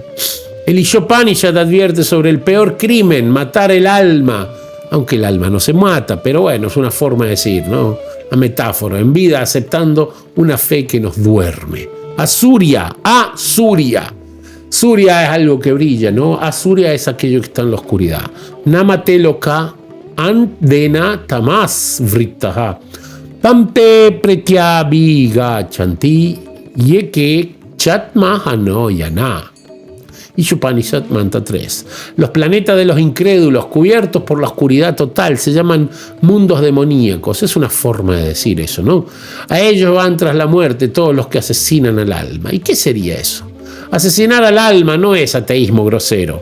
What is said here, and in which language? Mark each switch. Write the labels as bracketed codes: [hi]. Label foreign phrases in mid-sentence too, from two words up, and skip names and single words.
[es] El Ishopanishad advierte sobre el peor crimen, matar el alma, aunque el alma no se mata, pero bueno, es una forma de decir, ¿no? Una metáfora, en vida aceptando una fe que nos duerme. Asuria. Surya es algo que brilla, ¿no? Asuria es aquello que está en la oscuridad. [sa] नामते लोका अन्धेन तमस् वृत्ताः. तांते प्रेत्याभिग च्छन्ति येके चात्महनो जनाः. [es] Ishopanishad Mantra 3. Los planetas de los incrédulos cubiertos por la oscuridad total se llaman mundos demoníacos. Es una forma de decir eso, ¿no? A ellos van tras la muerte todos los que asesinan al alma. ¿Y qué sería eso? Asesinar al alma no es ateísmo grosero.